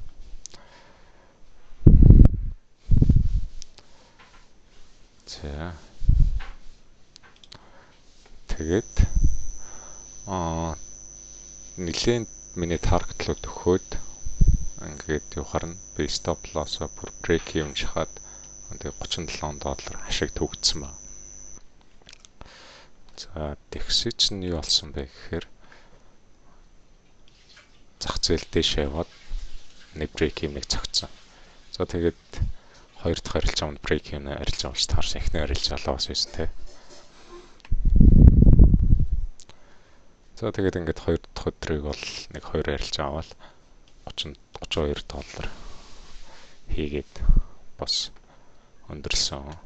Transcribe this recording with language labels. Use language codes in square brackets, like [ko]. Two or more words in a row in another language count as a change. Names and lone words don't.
[mn] За тэгээд нэлээд миний target руу төхөөд ингээд явахаар нь би [en] stop loss- [mn] о бүр [en] break even [mn] шахаад тэгээд $37 ашиг төгссөн байна. За тэгсэж нь юу болсон бэ гэхээр зах зээл дэше яваад нэг [en] break even- [mn] ыг цогцсон. За тэгээд хоёр дахь арилжаанд [en] break even [mn] арилжаа болж таарсан. Эхний арилжаа loss байсан тий. За тэгээд ингээд хоёр дахь өдрийг бол нэг хоёр арилжаа аваад $32 хийгээд бас өндөрлсөн.